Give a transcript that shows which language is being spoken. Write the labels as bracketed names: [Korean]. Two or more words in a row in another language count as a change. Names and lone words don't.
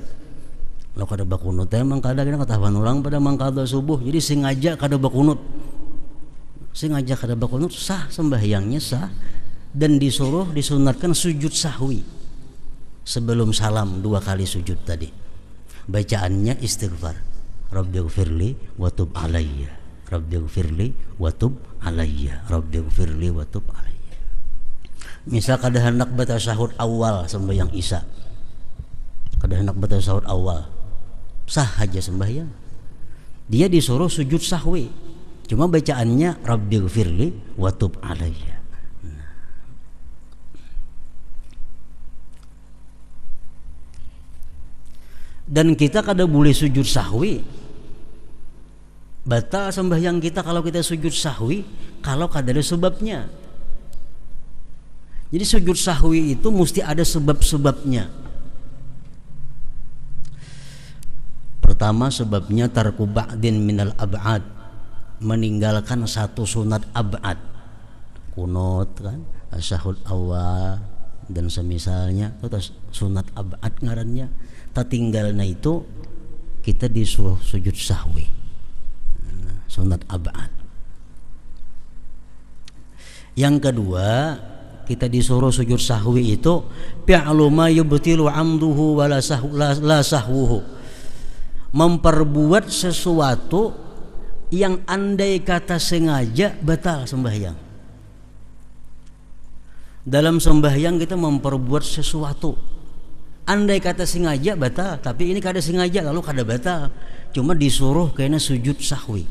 [Banjar] Lo kada bakunut teh mangkada kena katahuan orang pada mangkada subuh, jadi sengaja kada bakunut. Sengaja kada bakunut sah, sembahyangnya sah, dan disunatkan sujud sahwi sebelum salam, 2 kali sujud tadi. Bacaannya istighfar, [Arabic] ربِّ اغفر لي وتب عليّ، ربِّ اغفر لي وتب عليّ، ربِّ اغفر لي وتب عليّ, Rabbighfirli wa tub alayya. [Banjar] Misal kada hendak baca tasyahud awal sembahyang Isya, kada hendak baca tasyahud awal, sah aja sembahyang, dia disuruh sujud sahwi, cuma bacaannya [Arabic] ربِّ اغفر لي وتب عليّ. [Banjar] Dan kita kada boleh sujud sahwi. Batal sembahyang kita kalau kita sujud sahwi kalau kada ada sebabnya. Jadi sujud sahwi itu mesti ada sebab-sebabnya. Pertama sebabnya [Arabic] ترك بعض من الأبعاض, [Banjar] meninggalkan satu sunat ab'ad, kunut kan, asyahud awal dan semisalnya, itu sunat ab'ad ngarannya. Tatinggalna itu kita disuruh sujud sahwi, sunat ab'ad. Yang kedua kita disuruh sujud sahwi itu [Arabic] فعل ما يبطل عمده ولا سهوه, [Banjar] memperbuat sesuatu yang andai kata sengaja batal sembahyang. Dalam sembahyang kita memperbuat sesuatu andai kata sengaja batal, tapi ini kada sengaja lalu kada batal, cuma disuruh kena sujud sahwi.